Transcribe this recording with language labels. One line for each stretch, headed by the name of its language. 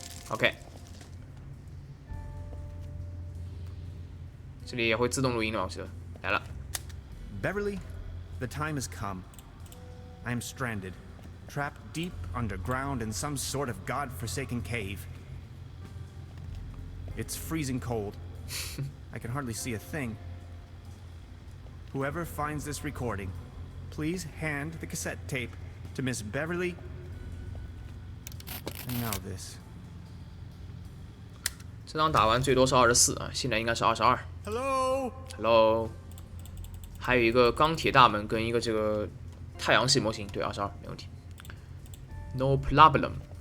Chinese: OK， 这里也会自动录音的，我记得来了。
English: Beverly, the time has come. I am stranded, trapped deep underground in some sort of god-forsaken cave. It's freezing cold. I can hardly see a thing. Whoever finds this recording, please hand the cassette tape to Miss Beverly. And now this.
Chinese: 这张打完最多是24啊，现在应该是22。
English: Hello.
Chinese: Hello， 还有一个钢铁大门跟一个这个太阳系模型，对，22没问题。
English: No problem。